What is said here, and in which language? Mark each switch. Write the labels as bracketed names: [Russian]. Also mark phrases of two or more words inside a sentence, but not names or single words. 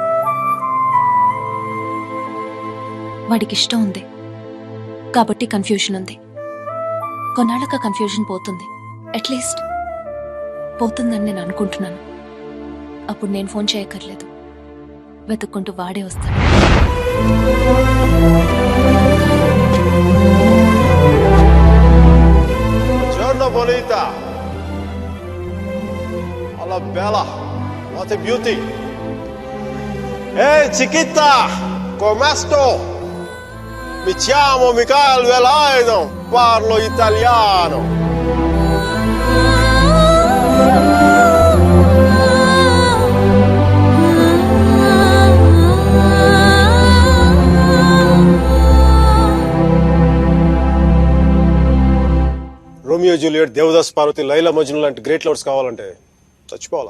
[Telugu] వాడికి ఇష్టం ఉంది కాబట్టి కన్ఫ్యూషన్ ఉంది. కొన్నాళ్ళక కన్ఫ్యూజన్ పోతుంది, [English] at least [Telugu] పోతుందని నేను అనుకుంటున్నాను. అప్పుడు నేను ఫోన్ చేయక్కర్లేదు, వెతుక్కుంటూ వాడే వస్తాడు. [Italian] Buongiorno bonita. Alla bella. [English] What a beauty. [Italian] Ehi chiquita, come sto? Mi chiamo Michael Velaino, parlo italiano. [Telugu] రోమియో జూలియట్, దేవదాస్ పార్వతి, లైలా మజ్ను లాంటి [English] great lovers [Telugu] కావాలంటే చచ్చిపోవాలా?